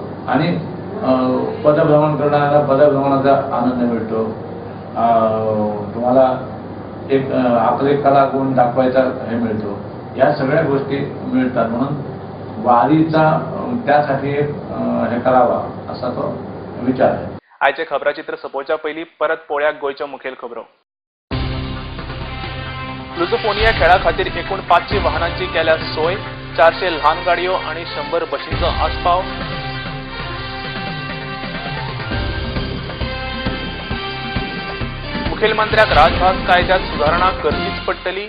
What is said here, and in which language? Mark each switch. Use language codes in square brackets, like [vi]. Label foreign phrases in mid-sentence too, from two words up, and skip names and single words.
[mr] आणि पदभ्रमण करणाऱ्याला पदभ्रमणाचा आनंद मिळतो. तुम्हाला एक आपले कला गुण दाखवायचा हे मिळतो. या सगळ्या गोष्टी मिळतात. म्हणून वारीचा त्यासाठी एक हे करावा असा तो विचार आहे. [kok] आयचे खबराचित्र सोंपोवच्या पयलीं परत पळोवया गोंयच्यो मुखेल खबरो. लुझोफोनिया खेळा खातीर एकूण 500 वाहनांची केल्या सोय. 400 ल्हान गाडयो आणि 100 बशींचो आस्पाव. मुखेलमंत्र्याक राजभास कायद्यात सुधारणा करचीच पडटली.